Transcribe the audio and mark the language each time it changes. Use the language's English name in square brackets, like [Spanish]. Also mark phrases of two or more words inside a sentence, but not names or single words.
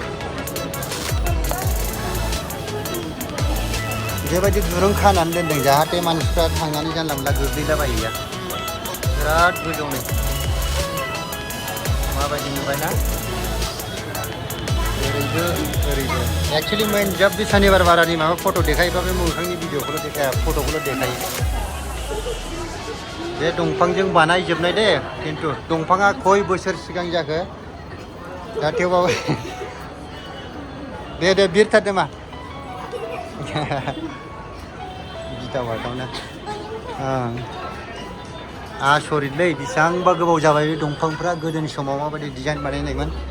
[Bodo] बेबायदि दुरुं खानानै दोनदों जाहाथे मानसिफ्रा थांनानै जानला मोनला गोग्लैलाबायैया बिराद गोजौनो माबायदि नुबायना ओरैबो एक्चुअली [Hindi] मेन जब भी [Bodo] शनिबार बारानि माबा फट' देखायोबा बे मोखांनि भिडिअखौल' देखाया फट'खौल' देखायो बे दंफांजों बानायजोबनाय दे खिन्थु दंफाङा खय बोसोर सिगां जाखो दा थेवबाबो दे बिरथारदो मा गिथाव बाथावना आसरितलै बेसेबांबा गोबाव जाबाय बे दंफांफ्रा गोदोनि समाव माबायदि डिजाइन बानायनायमोन